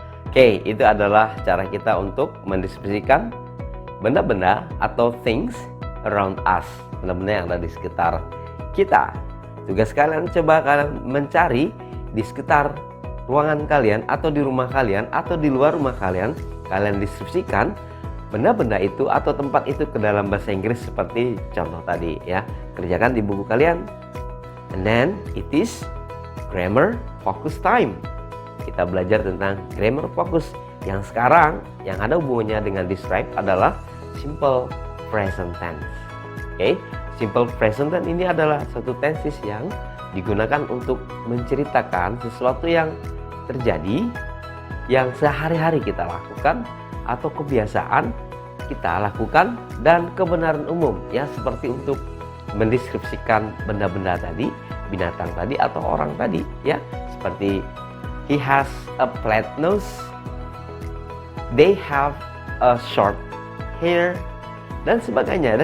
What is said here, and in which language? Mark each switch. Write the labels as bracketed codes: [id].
[id] Oke, itu adalah cara kita untuk mendeskripsikan benda-benda atau [en] things around us, [id] benda-benda yang ada di sekitar kita. Tugas kalian, coba kalian mencari di sekitar ruangan kalian atau di rumah kalian atau di luar rumah kalian, kalian deskripsikan benda-benda itu atau tempat itu ke dalam bahasa Inggris seperti contoh tadi ya. Kerjakan di buku kalian. [en] And then it is grammar focus time. [id] Kita belajar tentang grammar focus yang sekarang yang ada hubungannya dengan describe adalah simple present tense. Oke, simple present tense ini adalah satu tenses yang digunakan untuk menceritakan sesuatu yang terjadi, yang sehari-hari kita lakukan atau kebiasaan kita lakukan dan kebenaran umum ya, seperti untuk mendeskripsikan benda-benda tadi, binatang tadi atau orang tadi ya, seperti [en] he has a flat nose, they have a short hair, [id] dan sebagainya.